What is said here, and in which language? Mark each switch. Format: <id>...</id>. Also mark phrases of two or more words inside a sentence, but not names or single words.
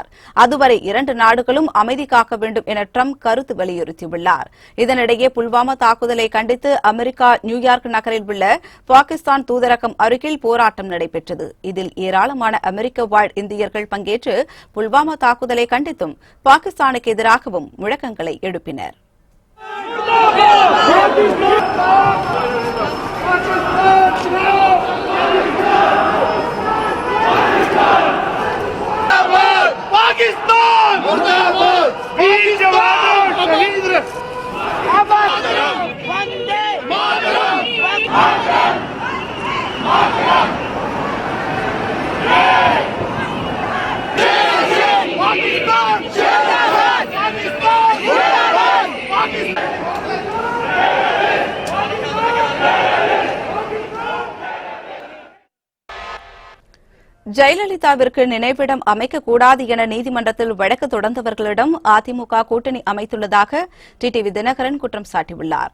<ta>அதுவரை 2 நாடுகளும் அமைதி காக்க வேண்டும் என டிரம்ப் கருத்து வலியுறுத்தியுள்ளார். இதனிடையே புல்வாமா தாக்குதலை கண்டித்து அமெரிக்கா நியூயார்க் நகரில் உள்ள பாகிஸ்தான் தூதரகம் அருகில் போராட்டம் நடைபெற்றது. இதில் ஏராளமான அமெரிக்க வாழ் இந்தியர்கள் பங்கேற்று புல்வாமா தாக்குதலை கண்டித்தும் பாகிஸ்தானுக்கு எதிராகவும் முழக்கங்களை எழுப்பினர்.</ta> <hi>पाकिस्तान मुर्दाबाद वीर जवान शहीद वंदे मातरम पाकिस्तान जिंदाबाद पाकिस्तान जिंदाबाद पाकिस्तान</hi> <ta>ஜெயலலிதாவிற்கு நினைவிடம் அமைக்கக்கூடாது என நீதிமன்றத்தில் வழக்கு தொடர்ந்தவர்களிடம் அதிமுக கூட்டணி அமைத்துள்ளதாக டிடிவி தினகரன் குற்றம் சாட்டியுள்ளார்.</ta>